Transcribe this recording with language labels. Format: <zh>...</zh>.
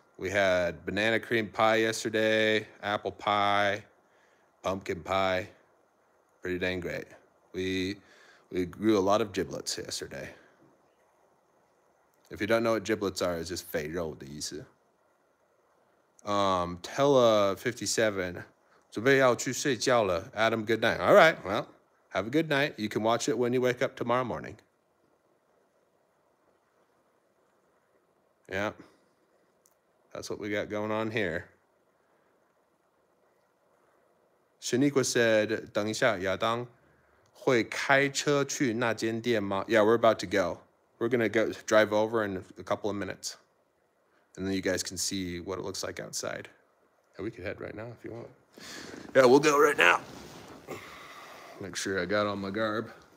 <en>We had banana cream pie yesterday, apple pie, pumpkin pie. Pretty dang great. We grew a lot of giblets yesterday. If you don't know what giblets are, it's just</en> <zh>肥肉的意思。 Tella 57, 准备要去睡觉了.</zh> <en>Adam, good night. All right, well, have a good night. You can watch it when you wake up tomorrow morning. Yeah, that's what we got going on here. Shaniqua said,</en> <zh>等一下，亚当会开车去那间店吗?</zh> <en>Yeah, we're about to go. We're going to drive over in a couple of minutes. And then you guys can see what it looks like outside. Yeah, we could head right now if you want. Yeah, we'll go right now. Make sure I got all my garb.</en>